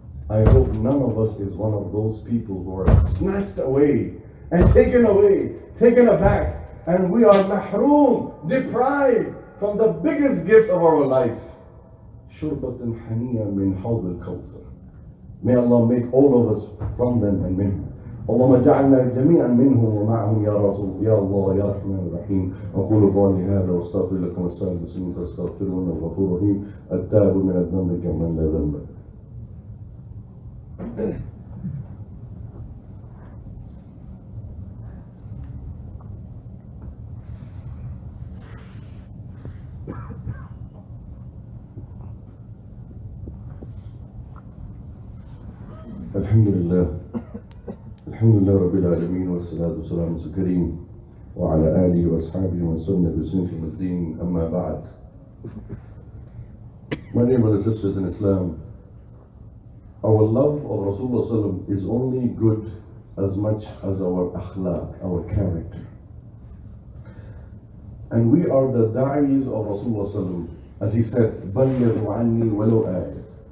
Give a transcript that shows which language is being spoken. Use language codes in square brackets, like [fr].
[en] I hope none of us is one of those people who are snatched away and taken aback, and we are mahroom, deprived from the biggest gift of our life. [ar] Shurbatan haniya min hawd al-Kawthar. [en] May Allah make all of us from them and minhum. [ar] اللهم اجعلنا جميعا منهم ومعهم يا رسول يا الله يا رحمن الرحيم. أقول قولي هذا واستغفر لكم والسائر المسلمين فاستغفروه إنه غفور رحيم التائب من الذنب كمن لا ذنب. الحمد لله رب العالمين والصلاة والسلام على الكريم وعلى آله وأصحابه ومن سن بسنة الدين أما بعد. [en] My dear brothers and sisters in Islam, our love of Rasulullah is only good as much as our akhlaq, our character. And we are the da'is of Rasulullah, as he said, [ar] بَلِّغُ عَنِّي وَلَوْ آيَةٍ.